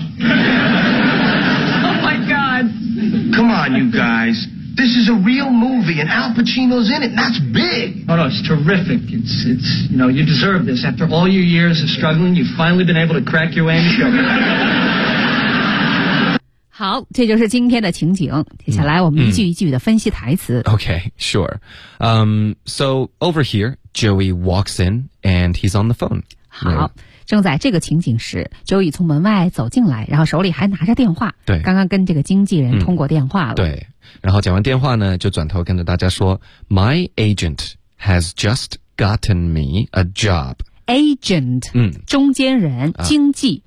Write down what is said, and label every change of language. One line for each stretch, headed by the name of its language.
English: Oh, my God. Come on, you guys. This is a real movie, and Al Pacino's in it. That's big. Oh, no, it's terrific. It's, you know, you deserve this. After all your years of struggling, you've finally been able to crack your way in the show.
Chinese: 好，这就是今天的情景。接下来我们一句一句的分析台词。
English: Okay, sure. So over here, Joey walks in, and he's on the phone.
Chinese: 好。正在这个情景时 ，Joey 从门外走进来，然后手里还拿着电话。对，刚刚跟这个经纪人通过电话了。对，然后讲完电话呢，就转头跟着大家说 ： “My agent has just gotten me a job.” Agent， 中间人，经纪，